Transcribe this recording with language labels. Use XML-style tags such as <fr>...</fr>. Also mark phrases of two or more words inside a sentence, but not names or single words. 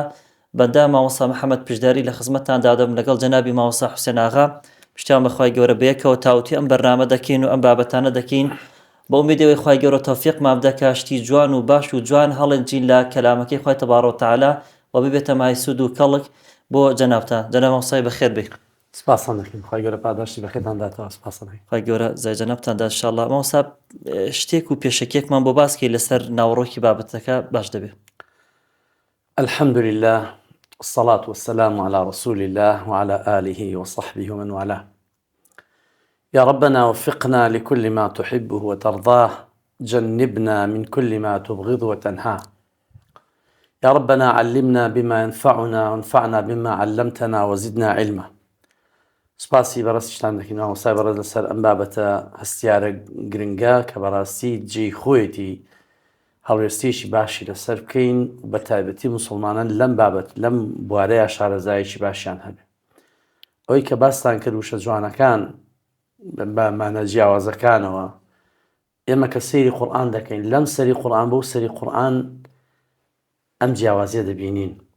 <ckb>بەندا مامۆستا محەممەد پشداری لە خزمەتتاندا دەبم لەگەڵ جەنابی مامۆستا حوسێن ئاغا پشتیان بەخوای گەورە بەیەکەوە تاوتی ئەم بەرنامە دەکەین و ئەم بابەتانە دەکەین بە ئومیدەوەی خوای گەورە تەوفیقمان بدە کە شتی جوان و باش و جوان هەڵێنجین لە کەلامەکەی خوای تەبارەک و تەعالا و ببێتە مای سوود و کەڵک بۆ جەنابتان. جەناب مامۆستای بەخێر بێ. سپاسان دەکەین خی گەورە پاداشتی بەخێتان داتەوە. سپاسان خی گەورە زای جەنابتاندا ئینشاءالله. مامۆستا شتێک و پێشەکێکمان بۆ باسکەی لەسەر ناوەڕۆکی بابەتەکە باش دەبێت.</ckb> <ar>الحمد لله والصلاة والسلام على رسول الله وعلى آله وصحبه ومن والاه. يا ربنا وفقنا لكل ما تحبه وترضاه، جنبنا من كل ما تبغض وتنهاه. يا ربنا علمنا بما ينفعنا وانفعنا بما علمتنا وزدنا علما.</ar> <ckb>سپاسی بەڕاستیشتان دەکەین مامۆستای بەڕێز لەسەر ئەم بابەتە هەستیارە گرنگە کە بەڕاستی جێی خۆیەتی هەڵوێستیشی باشی لەسەر بکەین بە تایبەتی موسڵمانان لەم بابەت لەم بوارەیە شارەزایەکی باشیان هەبێ. ئەوەی کە باستان کرد وشە جوانەکان بە مانە جیاوازەکانەوە ئێمە کە سەیری قورئان دەکەین لەم سەری قورئان بەو سەری قورئان ئەم جیاوازیە دەبینین.</ckb>